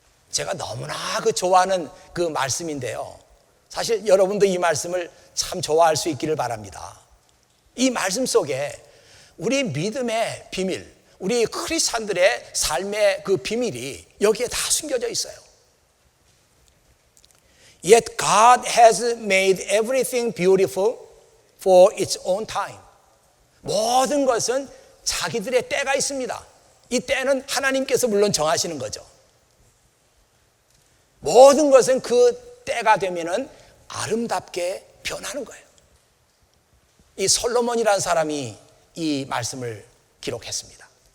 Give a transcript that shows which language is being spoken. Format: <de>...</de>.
<ko>제가 너무나 좋아하는 그 말씀인데요. 사실 여러분도 이 말씀을 참 좋아할 수 있기를 바랍니다. 이 말씀 속에 우리 믿음의 비밀, 우리 크리스찬들의 삶의 그 비밀이 여기에 다 숨겨져 있어요.</ko> <en>Yet God has made everything beautiful for its own time.</en> <ko>모든 것은 자기들의 때가 있습니다. 이 때는 하나님께서 물론 정하시는 거죠. 모든 것은 그 때가 되면은 아름답게 변하는 거예요. 이 솔로몬이라는 사람이 이 말씀을 기록했습니다.</ko>